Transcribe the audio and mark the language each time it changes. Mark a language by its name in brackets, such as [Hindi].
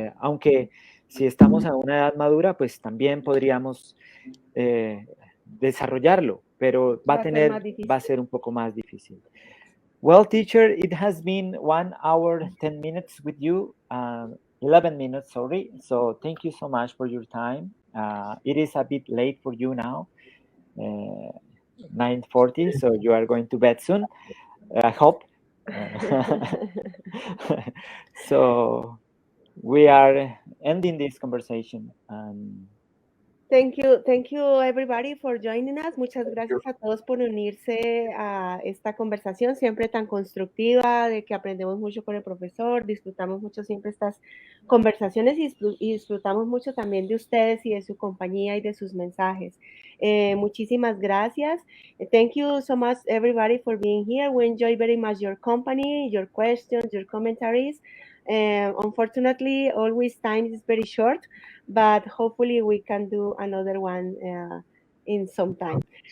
[Spanish] Aunque si estamos a una edad madura, pues también podríamos desarrollarlo, pero va a ser un poco más difícil. [English] Well, teacher, it has been 1 hour, 10 minutes with you, 11 minutes, sorry. So thank you so much for your time. It is a bit late for you now, 9:40, so you are going to bed soon, I hope. So we are ending this conversation. Thank you everybody for joining us. [Spanish] Muchas gracias a todos por unirse a esta conversación siempre tan constructiva, de que aprendemos mucho con el profesor, disfrutamos mucho siempre estas conversaciones y disfrutamos mucho también de ustedes y de su compañía y de sus mensajes. Muchísimas gracias. [English] Thank you so much everybody for being here. We enjoy very much your company, your questions, your commentaries. Unfortunately, always time is very short, but hopefully we can do another one in some time.